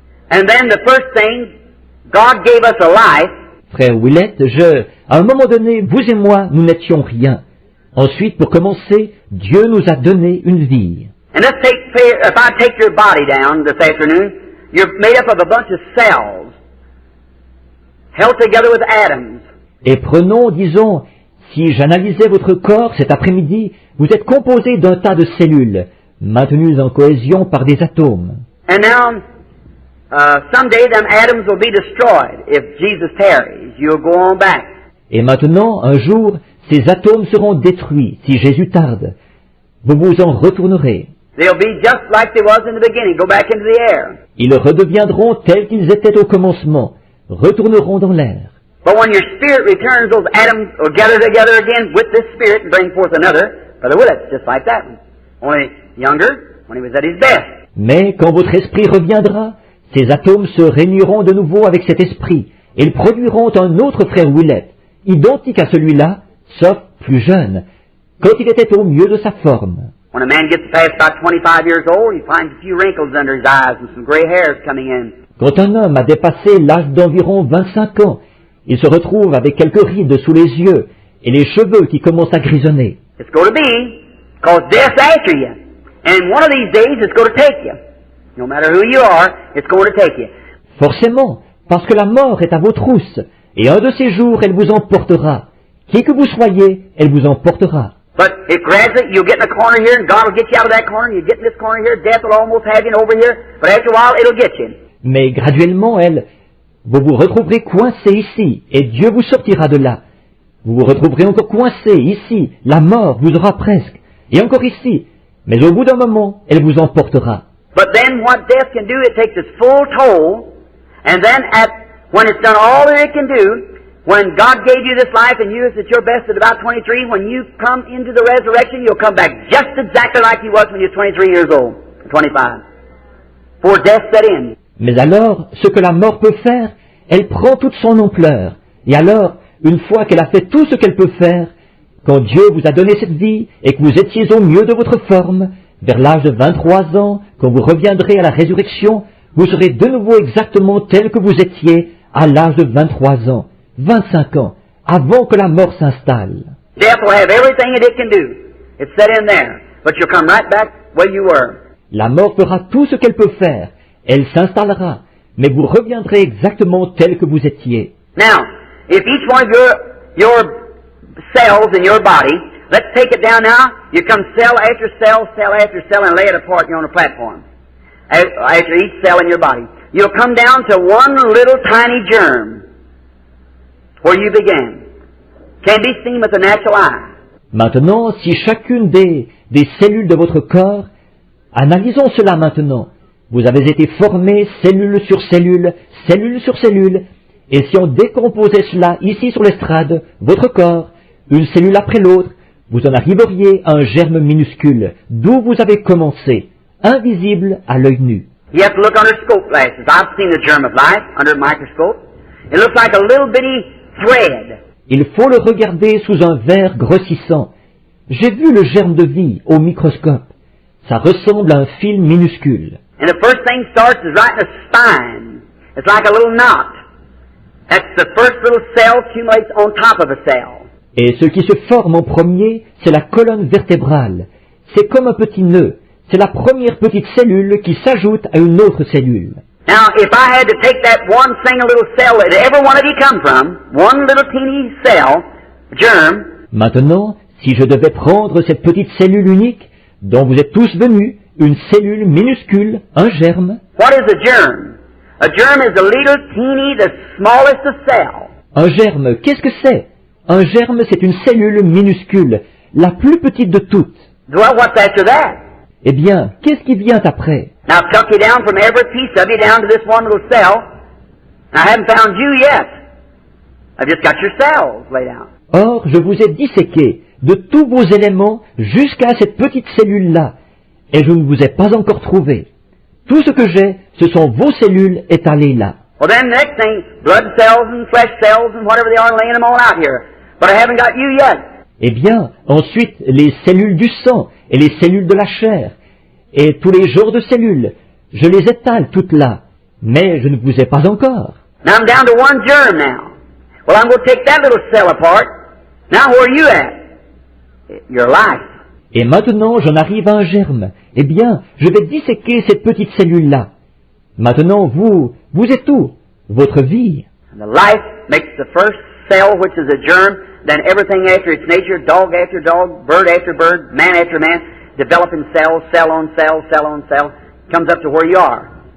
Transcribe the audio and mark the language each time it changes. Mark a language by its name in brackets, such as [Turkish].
[English] And then the first thing, God gave us a life. [French] Frère Willett, à un moment donné, vous et moi, nous n'étions rien. Ensuite, pour commencer, Dieu nous a donné une vie. [English] And if I take your body down this afternoon, you're made up of a bunch of cells, held together with atoms. [French] Et prenons, disons, si j'analysais votre corps cet après-midi, vous êtes composé d'un tas de cellules, maintenues en cohésion par des atomes. [English] And now, someday them atoms will be destroyed. If Jesus tarries, you'll go on back. [French] Et maintenant, un jour, ces atomes seront détruits si Jésus tarde. Vous vous en retournerez. [English] They'll be just like they was in the beginning, go back into the air. [French] Ils redeviendront tels qu'ils étaient au commencement, retourneront dans l'air. [English] But when your spirit returns, those atoms will gather together again with this spirit and bring forth another. Brother Willett, just like that one. Only younger, when he was at his best. [French] Mais quand votre esprit reviendra, ces atomes se réuniront de nouveau avec cet esprit, et ils produiront un autre frère Willett, identique à celui-là, sauf plus jeune, quand il était au mieux de sa forme. [English] When a man gets past about 25 years old, he finds a few wrinkles under his eyes and some gray hairs coming in. [French] Quand un homme a dépassé l'âge d'environ 25 ans, il se retrouve avec quelques rides sous les yeux et les cheveux qui commencent à grisonner. [English] It's going to be, because death's after you. And one of these days it's going to take you. No matter who you are, it's going to take you. [French] Forcément, parce que la mort est à vos trousses, et un de ces jours elle vous emportera. Qui que vous soyez, elle vous emportera. [English] But if gradually you'll get in a corner here and God will get you out of that corner, and you get in this corner here, death will almost have you over here, but after a while it'll get you. [French] Mais graduellement, vous vous retrouverez coincé ici, et Dieu vous sortira de là. Vous vous retrouverez encore coincé ici, la mort vous aura presque, et encore ici, mais au bout d'un moment, elle vous emportera. [English] But then what death can do, it takes its full toll, and then when it's done all that it can do, when God gave you this life and you was at your best at about 23, when you come into the resurrection, you'll come back just exactly like you was when you were 23 years old, 25, before death set in. [French] Mais alors, ce que la mort peut faire, elle prend toute son ampleur. Et alors, une fois qu'elle a fait tout ce qu'elle peut faire, quand Dieu vous a donné cette vie et que vous étiez au mieux de votre forme, vers l'âge de 23 ans, quand vous reviendrez à la résurrection, vous serez de nouveau exactement tel que vous étiez à l'âge de 23 ans, 25 ans, avant que la mort s'installe. [English] Death will have everything that it can do. It's set in there. But you'll come right back where you were. [French] La mort fera tout ce qu'elle peut faire. Elle s'installera, mais vous reviendrez exactement tel que vous étiez. [English] Now, if each one of your cells in your body, let's take it down now, you come cell after cell, cell after cell, and lay it apart here on a platform. After each cell in your body. You'll come down to one little tiny germ, where you began. Can't be seen with the natural eye. [French] Maintenant, si chacune des cellules de votre corps, analysons cela maintenant. Vous avez été formé cellule sur cellule, cellule sur cellule, et si on décomposait cela ici sur l'estrade, votre corps, une cellule après l'autre, vous en arriveriez à un germe minuscule, d'où vous avez commencé, invisible à l'œil nu. [English] You have to look under scope glasses. I've seen the germ of life under a microscope. It looks like a little bitty thread. [French] Il faut le regarder sous un verre grossissant. J'ai vu le germe de vie au microscope. Ça ressemble à un fil minuscule. [English] And the first thing starts is right in the spine. It's like a little knot. That's the first little cell accumulates on top of a cell. [French] Et ce qui se forme en premier, c'est la colonne vertébrale. C'est comme un petit nœud. C'est la première petite cellule qui s'ajoute à une autre cellule. [English] Now, if I had to take that one single little cell that every one of you come from, one little teeny cell, germ. [French] Maintenant, si je devais prendre cette petite cellule unique, dont vous êtes tous venus, une cellule minuscule, un germe. [English] What is a germ? A germ is a little teeny, the smallest of cells. [French] Un germe, qu'est-ce que c'est? Un germe, c'est une cellule minuscule, la plus petite de toutes. [English] Well, what's after that? [French] Eh bien, qu'est-ce qui vient après? [English] Now, I've tucked you down from every piece of you down to this one little cell. I haven't found you yet. I've just got your cells laid out. [French] Or, je vous ai disséqué de tous vos éléments jusqu'à cette petite cellule-là, et je ne vous ai pas encore trouvé. Tout ce que j'ai, ce sont vos cellules étalées là. [English] Well, then the next thing, blood cells and flesh cells and whatever they are, laying them all out here. But I haven't got you yet. [French] Eh bien, ensuite, les cellules du sang et les cellules de la chair, et tous les genres de cellules, je les étale toutes là, mais je ne vous ai pas encore. [English] Now I'm down to one germ now. Well, I'm going to take that little cell apart. Now where are you at? Your life. [French] Et maintenant, j'en arrive à un germe. Eh bien, je vais disséquer cette petite cellule-là. Maintenant, vous êtes où? Votre vie. [English] And the life makes the first cell, which is a germ, then everything after its nature, dog after dog, bird after bird, man after man, developing cells, cell on cell, cell on cell, comes up to where you are.